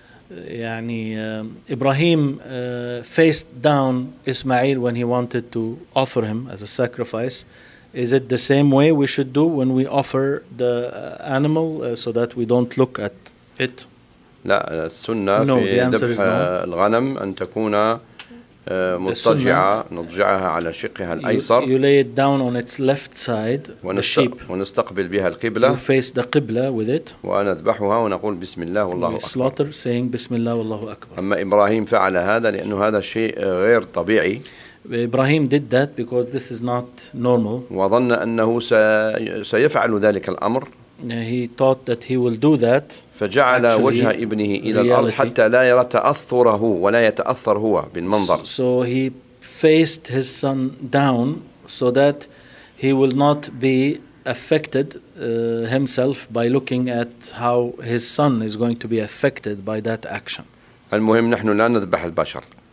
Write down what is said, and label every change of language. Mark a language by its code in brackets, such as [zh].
[en] يعني إبراهيم faced down إسماعيل when he wanted to offer him as a sacrifice is it the same way we should do when we offer the animal so that we don't look at it [ar] لا السنة no, في ذبح no. الغنم أن تكون مضطجعة نضجعها على شقها الأيسر [en] you lay it down on its left side the sheep [ar] ونستقبل بها القبلة [en] you face the قبلة with it [ar] ونذبحها ونقول بسم الله والله أكبر [en] slaughter saying بسم الله والله أكبر [ar] أما إبراهيم فعل هذا لأنه هذا شيء غير طبيعي [en] إبراهيم did that because this is not normal [ar] وظن أنه سيفعل ذلك الأمر [en] He thought that he will do that. [ar] فجعل وجه ابنه إلى الأرض حتى لا يرى تأثره ولا يتأثر هو بالمنظر. [en] So he faced his son down so that he will not be affected himself by looking at how his son is going to be affected by that action. [ar] المهم نحن لا نذبح البشر.